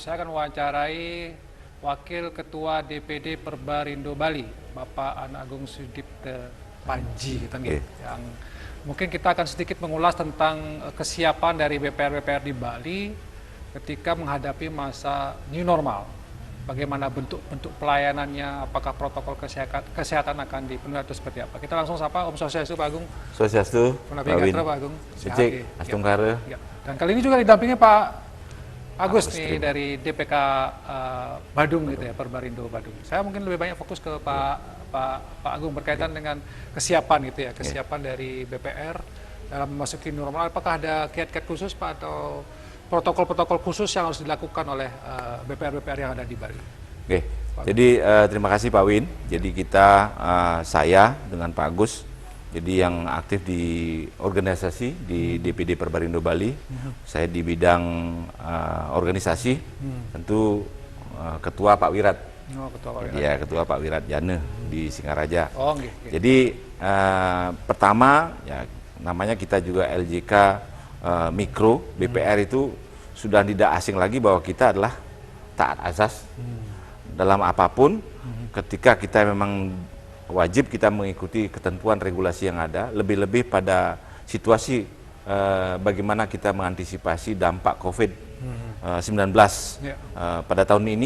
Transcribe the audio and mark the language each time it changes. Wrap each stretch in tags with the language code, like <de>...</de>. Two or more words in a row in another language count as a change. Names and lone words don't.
<id>Saya akan mewawancarai Wakil Ketua DPD Perbarindo Bali, Bapak An Agung Sudipte Panji, yang mungkin kita akan sedikit mengulas tentang kesiapan dari BPR-BPR di Bali ketika menghadapi masa</id> <en>new normal.</en> <id>Bagaimana bentuk pelayanannya, apakah protokol kesehatan akan dipenuhi atau seperti apa. Kita langsung sapa</id> <ban>Om Swastiastu</ban> <id>Pak Agung. Swastiastu, Pak Win. Pak Agung. Cek, Astungkara. Ya. Dan kali ini juga didampingi Pak Agus nih dari DPK Badung gitu ya, Perbarindo Badung. Saya mungkin lebih banyak fokus ke Pak Agung berkaitan dengan kesiapan gitu ya, kesiapan dari BPR dalam memasuki normal. Apakah ada kiat-kiat khusus Pak atau protokol-protokol khusus yang harus dilakukan oleh BPR-BPR yang ada di Bali? Oke, jadi terima kasih Pak Win. Jadi kita, saya dengan Pak Agus, jadi yang aktif di organisasi di DPD Perbarindo Bali. Saya di bidang organisasi, tentu Ketua Pak Wirat. Oh, Ketua Pak Wirat. Ya, Ketua Pak Wirat Jane di Singaraja. Oh, okay. Jadi pertama, ya namanya kita juga LJK Mikro, BPR itu sudah tidak asing lagi bahwa kita adalah taat azas dalam apapun. Ketika kita memang wajib kita mengikuti ketentuan regulasi yang ada, lebih-lebih pada situasi bagaimana kita mengantisipasi dampak COVID-19 pada tahun ini.</id>